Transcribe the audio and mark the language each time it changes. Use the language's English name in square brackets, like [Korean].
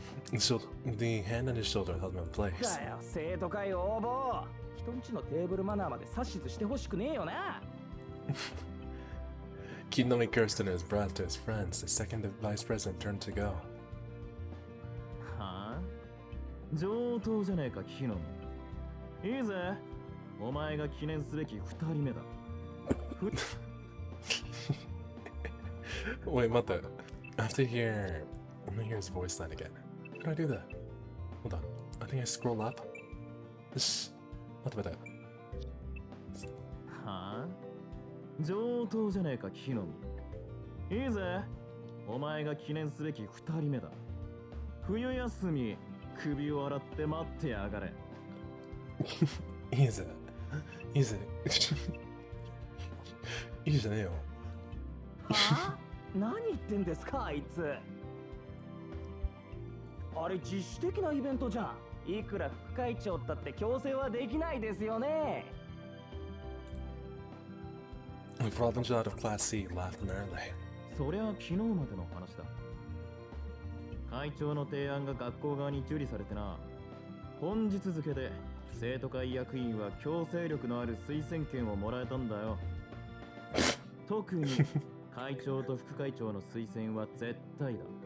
[English] The hand on his shoulder held him in place. [Japanese] だよ、生徒会応募。人んちのテーブルマナーまで指図してほしくねえよな。 [English] Kinomi cursed under his breath to his friends. The second vice president turned to go. [Japanese] はあ？上等じゃねえか、木の実。いいぜ。お前が記念すべき2人目だ。 [English] Wait, [Japanese] 待って。 [English] I have to hear... I'm gonna hear his voice line again. How do I do that? Hold on. I think I scroll up. This... [Japanese] 待って。はあ？上等じゃねえか、木の実。いいぜ。お前が記念すべき2人目だ。冬休み、首を洗って待ってやがれ。いいぜ。いいぜ。いいじゃねえよ。はあ何言ってんですかあいつ。あれ自主的なイベントじゃん。いくら副会長だって強制はできないですよね。 [English] The provincial out of Class C laughed merrily. [Japanese] そりゃ昨日までの話だ。会長の提案が学校側に受理されてな。本日付で生徒会役員は強制力のある推薦権をもらえたんだよ。特に会長と副会長の推薦は絶対だ。